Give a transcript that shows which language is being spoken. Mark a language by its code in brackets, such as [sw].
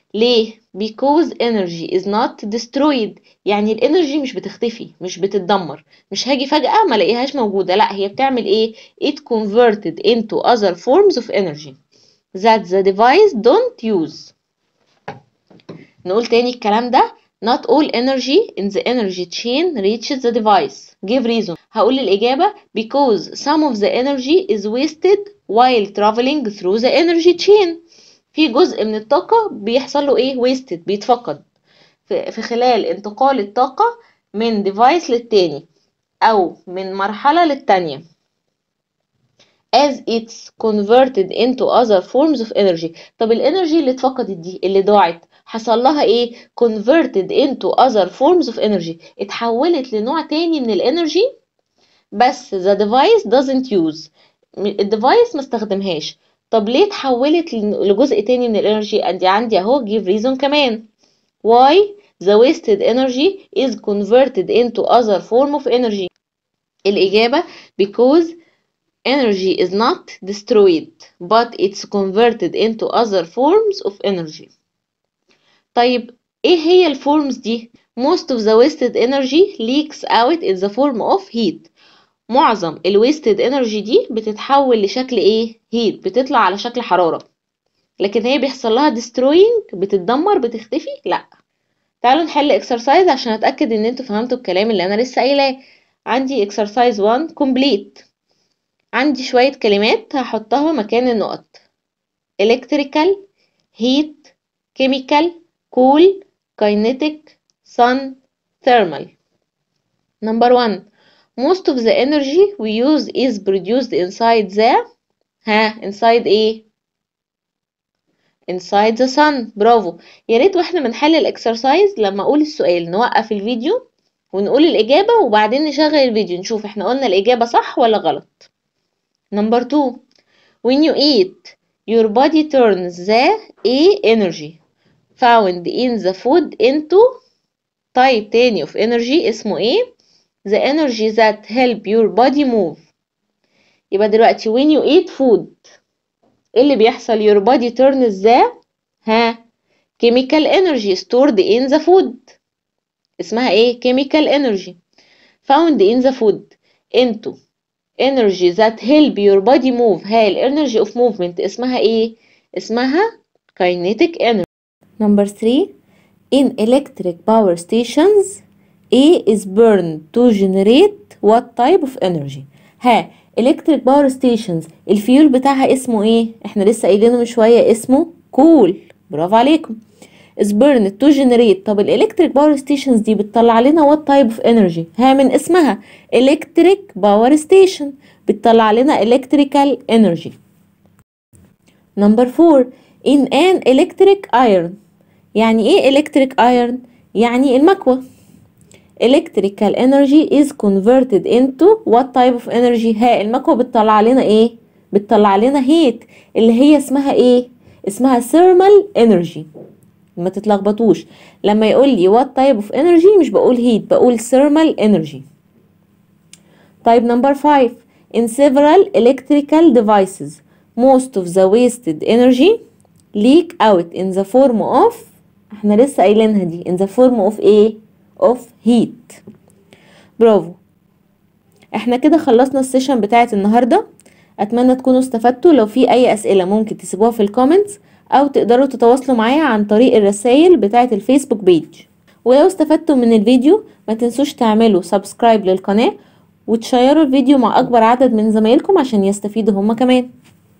[ar] ليه؟ [en] because energy is not destroyed. [ar] يعني الانرجي مش بتختفي، مش بتتدمر، مش هاجي فجأة ما الاقيهاش موجودة، لا هي بتعمل ايه؟ [en] it converted into other forms of energy that the device don't use. [ar] نقول تاني الكلام ده. [en] not all energy in the energy chain reaches the device. give reason. [ar] هقول الإجابة [en] because some of the energy is wasted while traveling through the energy chain. [ar] في جزء من الطاقة بيحصل له ايه؟ wasted، بيتفقد في خلال انتقال الطاقة من device للتاني أو من مرحلة للتانية [en] as it's converted into other forms of energy. [ar] طب الانرجي اللي اتفقدت دي، اللي ضاعت، حصل لها ايه؟ [en] converted into other forms of energy. [ar] اتحولت لنوع تاني من الانرجي، بس [en] the device doesn't use. [ar] الديفايس ما استخدمهاش. طب ليه اتحولت لجزء تاني من الانرجي؟ ادي عندي اهو [en] give reason [ar] كمان. [en] why the wasted energy is converted into other form of energy. [ar] الإجابة [en] because energy is not destroyed but it's converted into other forms of energy. [ar] طيب ايه هي الفورمز دي؟ [en] most of the wasted energy leaks out in the form of heat. [ar] معظم الويستد انرجي دي بتتحول لشكل ايه؟ heat، بتطلع على شكل حرارة. لكن هي بيحصل لها destroying، بتتدمر، بتختفي؟ لا. تعالوا نحل exercise عشان اتأكد ان انتوا فهمتوا الكلام اللي انا لسه قايلاه. عندي [en] exercise 1 complete. [ar] عندي شوية كلمات هحطها مكان النقط. [en] electrical, heat, chemical, cool, kinetic, sun, thermal. Number 1. Most of the energy we use is produced inside the inside [ar] ايه؟ [en] inside the sun. [ar] برافو. يا ريت واحنا بنحل الاكسرسايز لما اقول السؤال نوقف الفيديو ونقول الإجابة وبعدين نشغل الفيديو نشوف احنا قلنا الإجابة صح ولا غلط. [en] Number 2. When you eat, your body turns the energy found in the food into type [ar] تاني [en] of energy [ar] اسمه ايه؟ [en] the energy that help your body move. [ar] يبقى دلوقتي [en] when you eat food [ar] ايه اللي بيحصل؟ [en] your body turns the chemical energy stored in the food [ar] اسمها ايه؟ [en] chemical energy found in the food into energy that help your body move. energy of movement [ar] اسمها ايه؟ اسمها [en] kinetic energy. Number 3. In electric power stations A is burned to generate what type of energy. electric power stations [ar] الفيول بتاعها اسمه ايه؟ احنا لسه قايلينه من شوية اسمه coal. برافو عليكم. [en] is burned to generate. [ar] طب الالكتريك باور ستيشنز دي بتطلع لنا [en] what type of energy؟ [ar] من اسمها electric power station بتطلع لنا [en] electrical energy. Number 4. in an electric iron. [ar] يعني ايه electric iron؟ يعني المكوى. [en] electrical energy is converted into what type of energy؟ [ar] المكوى بتطلع لنا ايه؟ بتطلع لنا heat اللي هي اسمها ايه؟ اسمها [en] thermal energy. [ar] ما تتلخبطوش، لما يقول لي [en] what type of energy [ar] مش بقول heat، بقول thermal energy. طيب [en] number 5. in several electrical devices most of the wasted energy leak out in the form of [ar] احنا لسه قايلينها دي [en] in the form of [ar] ايه؟ [en] of heat. [ar] برافو. احنا كده خلصنا السيشن بتاعت النهارده. اتمنى تكونوا استفدتوا. لو في اي اسئله ممكن تسيبوها في الكومنتس او تقدروا تتواصلوا معايا عن طريق الرسائل بتاعه الفيسبوك بيج. ولو استفدتوا من الفيديو ما تنسوش تعملوا سبسكرايب للقناه وتشيروا الفيديو مع اكبر عدد من زمايلكم عشان يستفيدوا هما كمان.